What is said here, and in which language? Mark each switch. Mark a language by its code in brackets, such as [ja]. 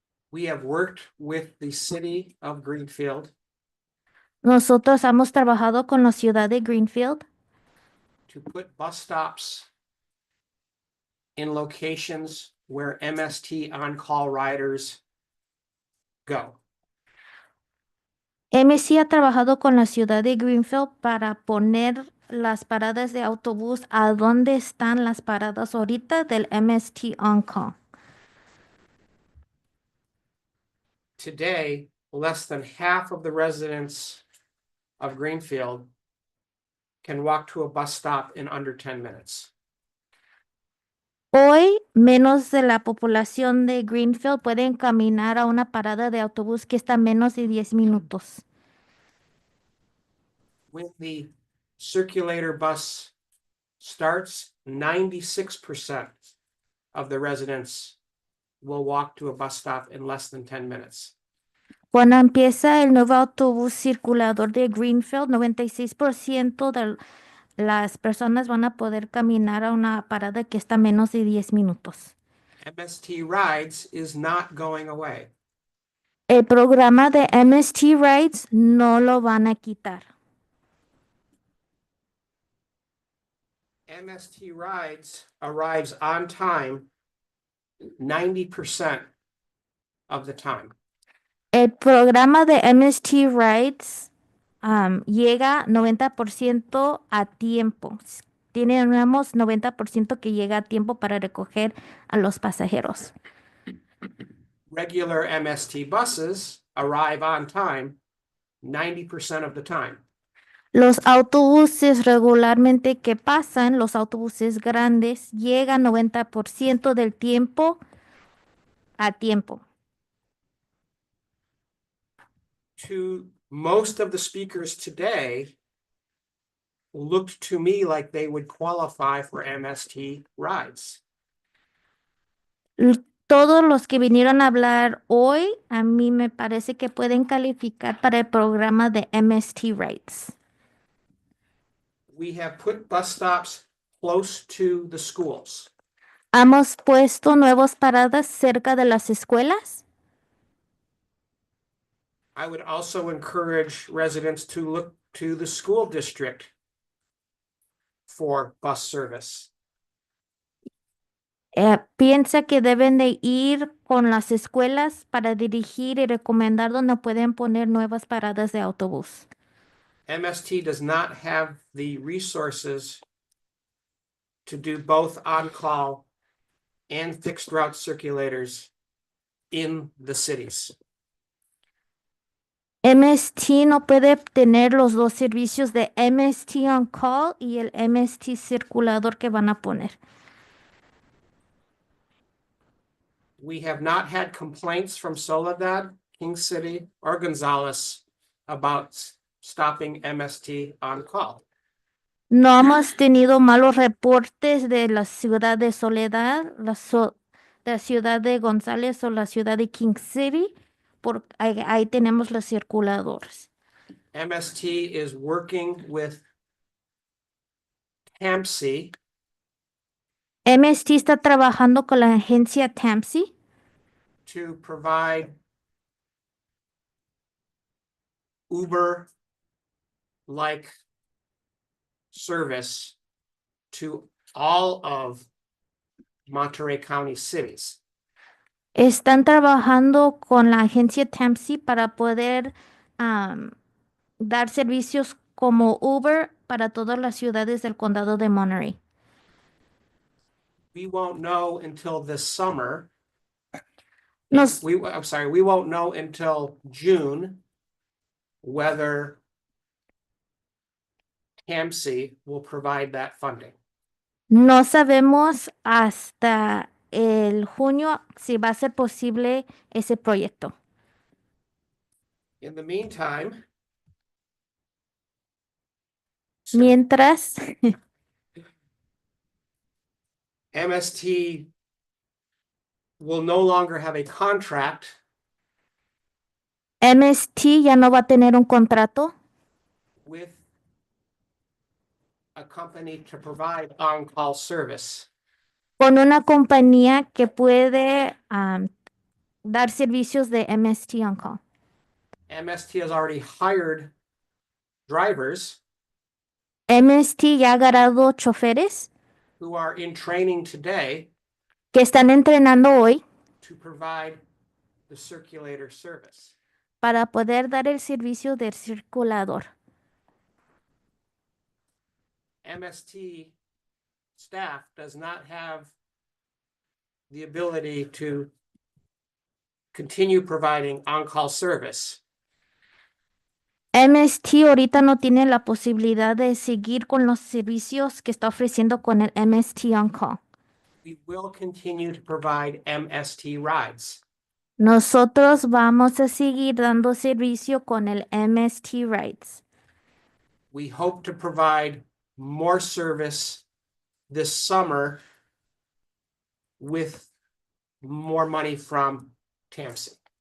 [en] We have worked with the city of Greenfield [es] Nosotros hemos trabajado con la ciudad de Greenfield [en] to put bus stops in locations where MST on-call riders go. [es] MST ha trabajado con la ciudad de Greenfield para poner las paradas de autobús a donde están las paradas ahorita del MST on call. [en] Today, less than half of the residents of Greenfield can walk to a bus stop in under 10 minutes. [es] Hoy, menos de la población de Greenfield pueden caminar a una parada de autobús que está a menos de 10 minutos. [en] When the circulator bus starts, 96% of the residents will walk to a bus stop in less than 10 minutes. [es] Cuando empieza el nuevo autobús circulador de Greenfield, 96% de las personas van a poder caminar a una parada que está a menos de 10 minutos. [en] MST Rides is not going away. [es] El programa de MST Rides no lo van a quitar. [en] MST Rides arrives on time 90% of the time. [es] El programa de MST Rides llega 90% a tiempo. Tenemos 90% que llega a tiempo para recoger a los pasajeros. [en] Regular MST buses arrive on time 90% of the time. [es] Los autobuses regularmente que pasan, los autobuses grandes, llegan 90% del tiempo a tiempo. [en] To most of the speakers today, looked to me like they would qualify for MST rides. [es] Todos los que vinieron a hablar hoy, a mí me parece que pueden calificar para el programa de MST Rides. [en] We have put bus stops close to the schools. [es] Hemos puesto nuevas paradas cerca de las escuelas. [en] I would also encourage residents to look to the school district for bus service. [es] Piensa que deben de ir con las escuelas para dirigir y recomendar dónde pueden poner nuevas paradas de autobús. [en] MST does not have the resources to do both on-call and fixed route circulators in the cities. [es] MST no puede tener los dos servicios de MST on call y el MST circulador que van a poner. [en] We have not had complaints from Soledad, King City, or Gonzales about stopping MST on call. [es] No hemos tenido malos reportes de la ciudad de Soledad, la ciudad de González o la ciudad de King City, porque ahí tenemos los circuladores. [en] MST is working with TAMC [es] MST está trabajando con la agencia TAMC [en] to provide Uber-like service to all of Monterey County cities. [es] están trabajando con la agencia TAMSI para poder dar servicios como Uber para todas las ciudades del condado de Monterey. [en] We won't know until this summer. [es] Nos, [en] I'm sorry, we won't know until June whether TAMC will provide that funding. [es] no sabemos hasta el junio si va a ser posible ese proyecto. [en] In the meantime, [es] Mientras, [en] MST will no longer have a contract [es] MST ya no va a tener un contrato [en] with a company to provide on-call service. [es] con una compañía que puede dar servicios de MST on call. [en] MST has already hired drivers [es] MST ya ha agarrado choferes [en] who are in training today [es] que están entrenando hoy [en] to provide the circulator service. [es] para poder dar el servicio del circulador. [en] MST staff does not have the ability to continue providing on-call service. [es] MST ahorita no tiene la posibilidad de seguir con los servicios que está ofreciendo con el MST on call. [en] We will continue to provide MST rides. [es] Nosotros vamos a seguir dando servicio con el MST Rides. [en] We hope to provide more service this summer with more money from TAMC.